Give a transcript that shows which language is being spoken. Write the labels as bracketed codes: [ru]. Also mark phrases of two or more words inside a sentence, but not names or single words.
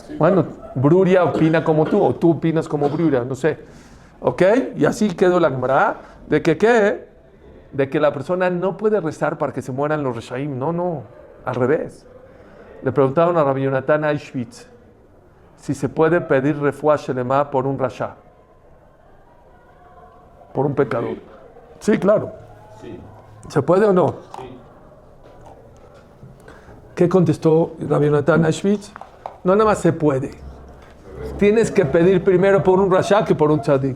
[es] Bueno, Bruria opina como tú, o tú opinas como Bruria, no sé. ¿Ok? Y así quedó la Gemara de que ¿qué? De que la persona no puede rezar para que se mueran los Reshaim. No, al revés. Le preguntaron a Rabbi Yonatan Eichwitz si se puede pedir [he] רפואה שלמה [es] por un rasha, por un pecador. Sí, claro. Sí. ¿Se puede o no? Sí. ¿Qué contestó Rabbi Yonatan Eichwitz? No, nada más se puede. Tienes que pedir primero por un rasha que por un tzadik.